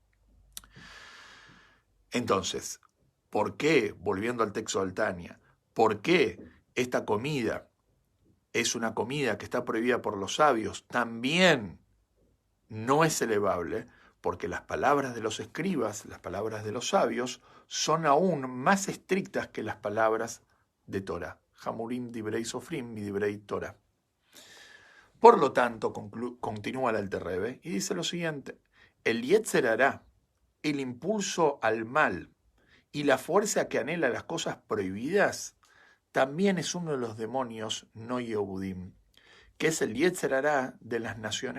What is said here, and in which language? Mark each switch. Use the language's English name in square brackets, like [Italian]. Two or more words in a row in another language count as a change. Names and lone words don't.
[Spanish] Entonces, ¿por qué, volviendo al texto del Tania, por qué esta comida es una comida que está prohibida por los sabios, también no es elevable? Porque las palabras de los escribas, las palabras de los sabios, son aún más estrictas que las palabras de Torah. [Hebrew] חמורים דברי סופרים מדברי תורה. [Spanish] Por lo tanto, continúa el Alter Rebbe y dice lo siguiente: el [Hebrew] יצר הרע, [Spanish] el impulso al mal y la fuerza que anhela las cosas prohibidas, también es uno de los demonios no Yehudim, que es el [Hebrew] יצר הרע [Spanish] de las naciones.